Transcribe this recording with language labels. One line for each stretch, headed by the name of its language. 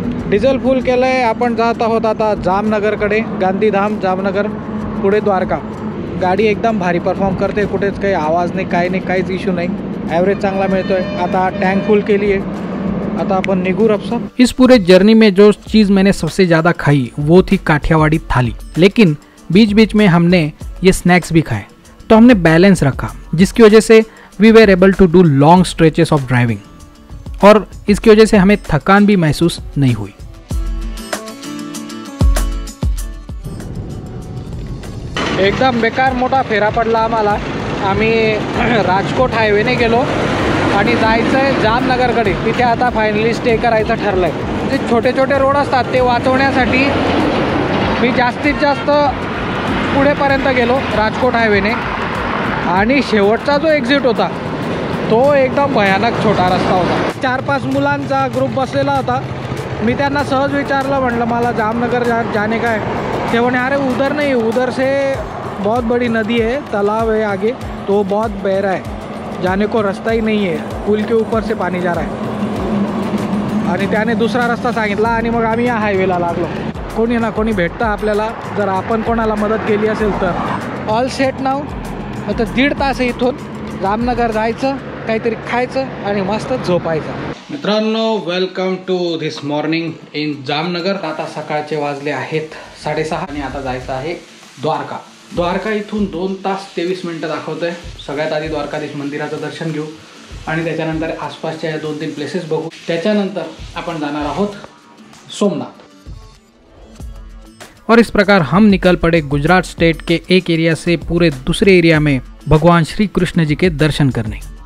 Marathi: Diesel फुल केलंय. आपण जात आहोत आता जामनगरकडे. गांधीधाम, जामनगर, पुढे द्वारका. गाडी एकदम भारी परफॉर्म करते, कुठेच काही आवाज नाही, काही नाही, काहीच इश्यू नाही. ॲव्हरेज चांगला मिळतोय. आता टँक फुल केली आहे, आता अपन निगू रपसा.
Hindi: इस पूरे जर्नी में जो चीज़ मैंने सबसे ज़्यादा खाई वो थी काठियावाड़ी थाली. लेकिन बीच बीच में हमने ये स्नैक्स भी खाए, तो हमने बैलेंस रखा, जिसकी वजह से
English: we were able to do long stretches of driving
Hindi: और इसकी वजह से हमें थकान भी महसूस नहीं हुई.
Marathi: एकदम बेकार मोठा फेरा पडला आम्हाला. आम्ही राजकोट हायवेने गेलो आणि जायचं आहे जामनगरकडे. तिथे आता फायनली स्टे करायचं ठरलं आहे. जे छोटे छोटे रोड असतात ते वाचवण्यासाठी मी जास्तीत जास्त पुढेपर्यंत गेलो राजकोट हायवेने आणि शेवटचा जो एक्झिट होता तो एकदम भयानक छोटा रस्ता होता. 4-5 मुलांचा ग्रुप बसलेला होता. मी त्यांना सहज विचारलं, म्हटलं मला
Hindi: जामनगर जाने का है.
Marathi: ते म्हणे
Hindi: अरे उधर नहीं, उधर से बहुत बड़ी नदी है, तालाब है आगे, तो बहुत बहरा है, जाने को रास्ता ही नहीं है, पुल के ऊपर से पानी जा रहा है.
Marathi: आणि त्याने दुसरा रस्ता सांगितला आणि मग आम्ही या हायवेला लागलो. कोणी ना कोणी भेटतं आपल्याला जर आपण कोणाला मदत केली असेल तर.
English: All set now.
Marathi: आता 1.5 तास आहे इथून जामनगर जायचं, काहीतरी खायचं आणि मस्त झोपायचं.
English: मित्रांनो, welcome to this morning in Jamnagar.
Marathi: आता सकाळचे वाजले आहेत 6:30 आणि आता जायचं आहे द्वारका. द्वारका इथून 2 तास 23 मिनटं दाखवतोय. सगळ्यात आधी द्वारकाधीश मंदिराचं दर्शन घेऊ आणि त्याच्यानंतर आसपासच्या या 2-3 प्लेसेस बघू. त्याच्यानंतर आपण जाणार आहोत सोमनाथ.
Hindi: और इस प्रकार हम निकल पड़े गुजरात स्टेट के एक एरिया से पूरे दूसरे एरिया में भगवान श्री कृष्ण जी के दर्शन करने.